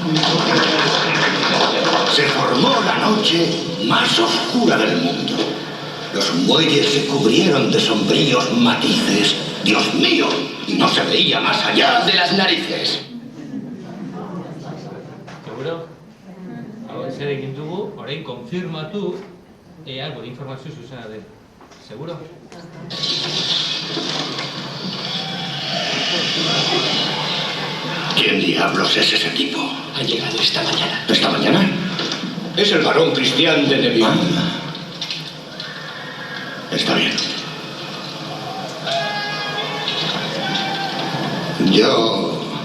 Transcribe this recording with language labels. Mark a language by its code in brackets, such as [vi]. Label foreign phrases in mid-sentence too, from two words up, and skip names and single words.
[es] Se formó la noche más oscura del mundo. Los muelles se cubrieron de sombríos matices. ¡Dios mío! Y no se veía más allá de las narices. ¿Seguro? [eu] Hau zer egin dugu, orain konfirmatu ea gure informazio zuzena den. [es] ¿Seguro? ¿Quién diablos es ese tipo? Ha llegado esta mañana. ¿Esta mañana? Es el varón Cristian de Neville. Está bien. Yo...